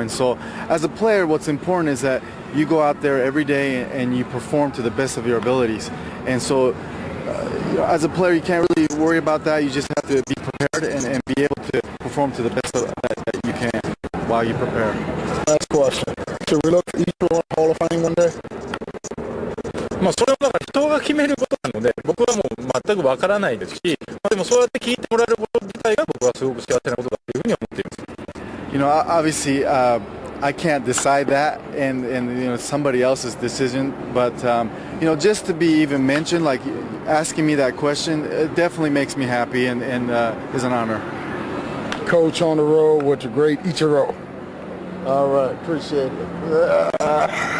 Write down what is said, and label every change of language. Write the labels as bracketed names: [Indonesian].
[English] And so as a player, what's important is that you go out there every day and you perform to the best of your abilities. And so as a player, you can't really worry about that. You just have to be prepared and be able to perform to the best that you can while you prepare. Last question. Should we look for Eastern Hall of Fame one day? [Japanese] それはだから人が決めることなので、僕はもう全くわからないですし、でもそうやって聞いてもらえること自体が僕はすごく幸せなことだというふうに思っています。 [English] Obviously, I can't decide that, and somebody else's decision. But just to be even mentioned, like asking me that question, it definitely makes me happy and is an honor. Coach on the road with the great Ichiro. All right, appreciate it.